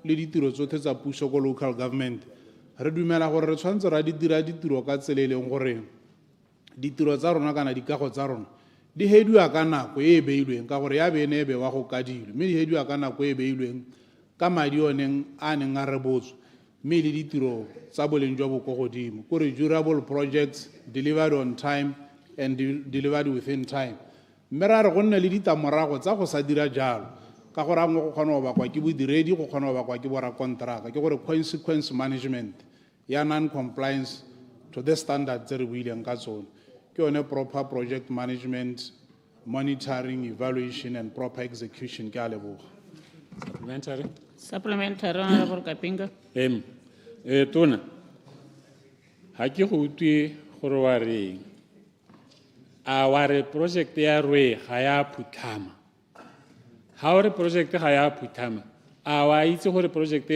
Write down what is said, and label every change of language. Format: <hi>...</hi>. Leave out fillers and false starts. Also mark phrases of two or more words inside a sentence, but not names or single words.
<tn>le ditiro tsotlhe tsa puso ko local government re dumela gore re tshwanetse ra di dira ditiro ka tsela e leng gore ditiro tsa rona kana dikago tsa rona di hediwa ka nako e e beilweng ka gore ya be ne e bewa go kadilwe mme di hediwa ka nako e e beilweng ka madi oneng a neng a rebotswe mme le ditiro tsa boleng jo bo go godimo kore</tn> <en>durable projects delivered on time and delivered within time</en> <tn>mme ra re go nne le ditamorago tsa go sa dira jalo ka gore angwe go kgona go bakwa ke bodiredi go kgona go bakwa ke borakonteraka ke gore</tn> <en>consequence management</en> <tn>ya</tn> <en>non-compliance to the standard</en> <tn>tse re buileng ka tsone ke yone</tn> <en>proper project management monitoring evaluation and proper execution</en> <tn>ke a leboga</tn> <en>supplementary honorable Kapinga</en> <tn>tona ha ke go utlwe gore wa reng a wa re project ya rwe ga ya phuthama ha o re project ga ya phuthama a wa itse gore project</tn>